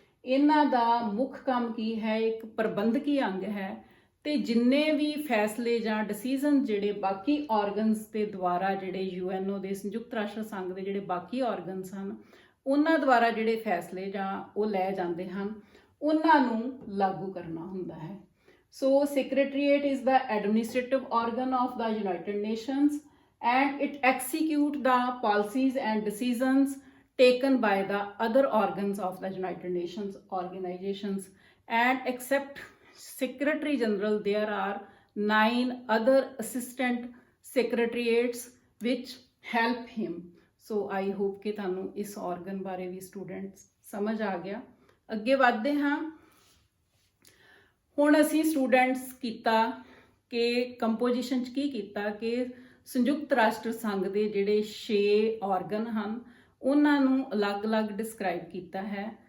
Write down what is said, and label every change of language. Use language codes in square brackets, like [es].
[pa] ਇਹਨਾਂ ਦਾ ਮੁੱਖ ਕੰਮ ਕੀ ਹੈ, ਇੱਕ ਪ੍ਰਬੰਧਕੀ ਅੰਗ ਹੈ ਤੇ ਜਿੰਨੇ ਵੀ ਫੈਸਲੇ ਜਾਂ ਡਿਸੀਜਨ ਜਿਹੜੇ ਬਾਕੀ ਆਰਗਨਸ ਦੇ ਦੁਆਰਾ, ਜਿਹੜੇ ਯੂਐਨਓ ਦੇ ਸੰਯੁਕਤ ਰਾਸ਼ਟਰ ਸੰਘ ਦੇ ਜਿਹੜੇ ਬਾਕੀ ਆਰਗਨਸ ਹਨ ਉਹਨਾਂ ਦੁਆਰਾ ਜਿਹੜੇ ਫੈਸਲੇ ਜਾਂ ਉਹ ਲੈ ਜਾਂਦੇ ਹਨ ਉਹਨਾਂ ਨੂੰ ਲਾਗੂ ਕਰਨਾ ਹੁੰਦਾ ਹੈ। ਸੋ [en] Secretariat is the administrative organ of the United Nations and it execute the policies and decisions taken by the other organs of the United Nations organizations, and except Secretary General there are 9 other assistant secretariats which help him. So I hope [pa] कि ਤੁਹਾਨੂੰ ਇਸ organ ਬਾਰੇ ਵੀ students ਸਮਝ ਆ ਗਿਆ। ਅੱਗੇ ਵਧਦੇ ਹਾਂ। ਹੁਣ ਅਸੀਂ students ਕੀਤਾ ਕਿ ਕੰਪੋਜੀਸ਼ਨ 'ਚ ਕੀ ਕੀਤਾ ਕਿ ਸੰਯੁਕਤ ਰਾਸ਼ਟਰ ਸੰਘ ਦੇ ਜਿਹੜੇ 6 ਆਰਗਨ ਹਨ ਉਹਨਾਂ ਨੂੰ ਅਲੱਗ-ਅਲੱਗ ਡਿਸਕ੍ਰਾਈਬ ਕੀਤਾ ਹੈ।